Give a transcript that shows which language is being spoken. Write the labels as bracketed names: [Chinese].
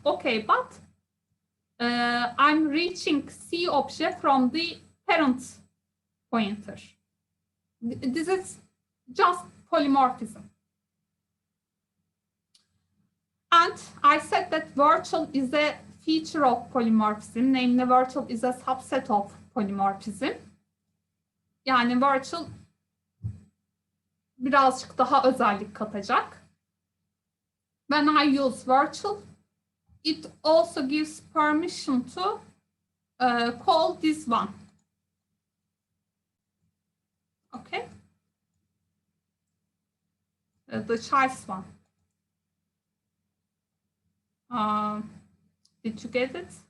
[English] Okay, but I'm reaching C object from the parent pointer. This is just polymorphism. And I said that virtual is a feature of polymorphism. Namely, virtual is a subset of polymorphism. [Turkish] Yani virtual birazcık daha özellik katacak. [English] When I use virtual, it also gives permission to call this one. Okay? The choice one. Did you get it?